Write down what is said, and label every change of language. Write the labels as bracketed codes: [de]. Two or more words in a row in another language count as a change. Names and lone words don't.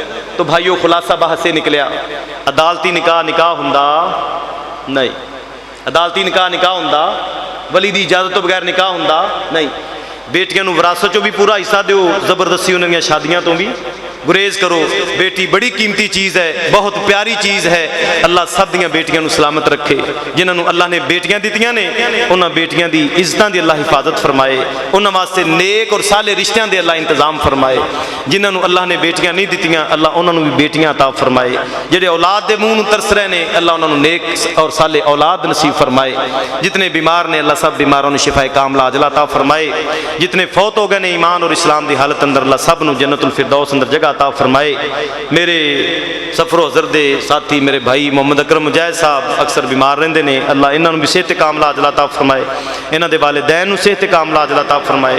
[pa] تو بھائیو خلاصہ بحث سے نکلیا، عدالتی نکاح نکاح ہوندا نہیں، عدالتی نکاح نکاح ہوندا، ولی دی اجازت تو بغیر نکاح ہوندا نہیں۔ بیٹیاں نو وراثت چو بھی پورا حصہ دیو، زبردستی انہوں نے شادیاں تو بھی گریز کرو۔ بیٹی بڑی قیمتی چیز ہے، بہت پیاری چیز ہے، اللہ سب دیاں بیٹیاں نو سلامت رکھے۔ جنہاں نو اللہ نے بیٹیاں دیتیاں نے انہاں بیٹیاں دی عزتاں دی اللہ حفاظت فرمائے، انہاں واسطے نیک اور صالح رشتیاں دے اللہ انتظام فرمائے۔ جنہاں نو اللہ نے بیٹیاں نہیں دیتیاں اللہ انہاں نو بھی بیٹیاں عطا فرمائے۔ جڑے اولاد دے منہ نو ترس رہے نے اللہ انہاں نو نیک اور صالح اولاد نصیب فرمائے۔ جتنے بیمار نے اللہ سب بیماروں نے شفا کاملہ عاجلہ عطا فرمائے۔ جتنے فوت ہو گئے نے ایمان اور اسلام دی حالت اندر اللہ سب نو جنت الفردوس اندر جگہ عطا فرمائے۔ میرے سفر و حضر دے ساتھی میرے بھائی محمد اکرم مجاہد صاحب اکثر بیمار رہندے نے، اللہ انہاں نو بھی صحت کاملہ عاجلہ عطا فرمائے، انہاں دے والدین نو صحت کاملہ عاجلہ عطا فرمائے۔